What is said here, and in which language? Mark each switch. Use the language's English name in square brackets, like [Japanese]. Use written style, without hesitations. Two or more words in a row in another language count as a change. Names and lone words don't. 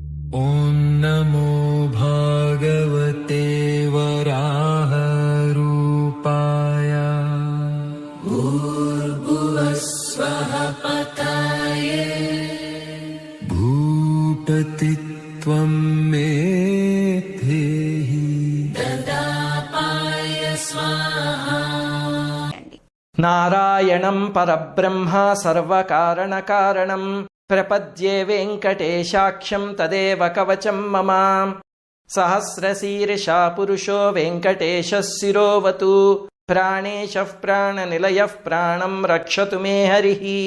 [Sanskrit] ॐ नमो भगवते वराहरूपाय भूर्भुवस्वः पताये भूपतित्वं मे धेहि ददापाय स्वाहा। నారాయణం పరబ్రహ్మ సర్వకారణకారణం ప్రపద్యే వెంకటేశాఖ్యం తదేవ కవచం మమ సహస్రశీర్షా పురుషో వెంకటేశः శిరోవతు ప్రాణేశः ప్రాణనిలయः ప్రాణం రక్షతు మే హరిః